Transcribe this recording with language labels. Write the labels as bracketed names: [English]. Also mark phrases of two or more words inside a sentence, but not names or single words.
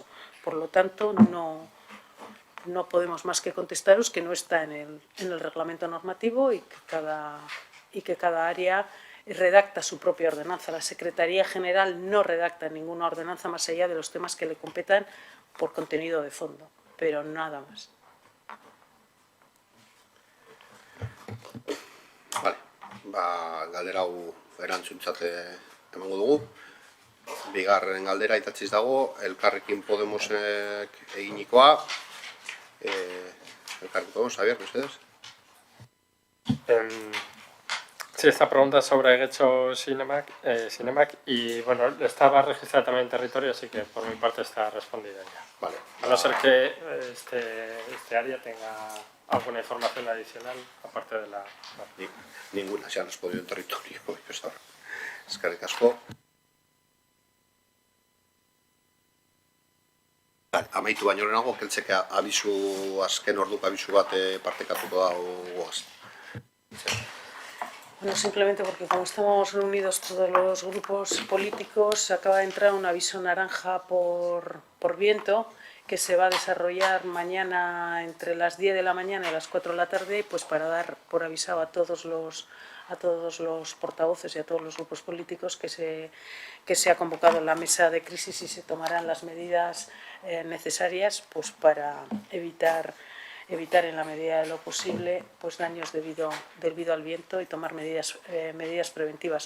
[Spanish] Por lo tanto, no podemos más que contestaros que no está en el reglamento normativo y que cada área redacta su propia ordenanza. La Secretaría General no redacta ninguna ordenanza más allá de los temas que le competan por contenido de fondo, pero nada más. [Basque] Galdera hau erantzuntzat emango dugu. Bigarren galdera itatziz dago, Elkarrekin Podemosek eginikoa. Elkarrekin Podemos, Javier, mesedez? [Spanish] Sí, esta pregunta sobre Getxo Cinemac y bueno, estaba registrada también en territorio, así que por mi parte está respondida ya. Vale. A no ser que este área tenga alguna información adicional, aparte de la... Ninguna, se han respondido en territorio. [Basque] Eskerrik asko. Amaitu baino lehenago, keltzeke azken orduko abisu bat partekatuko da goaz. [Spanish] Bueno, simplemente porque como estamos reunidos todos los grupos políticos, acaba de entrar un aviso naranja por viento que se va a desarrollar mañana entre las 10 de la mañana y las 4 de la tarde, pues para dar por avisado a todos los portavoces y a todos los grupos políticos que se ha convocado la mesa de crisis y se tomarán las medidas necesarias pues para evitar en la medida de lo posible pues daños debido al viento y tomar medidas preventivas.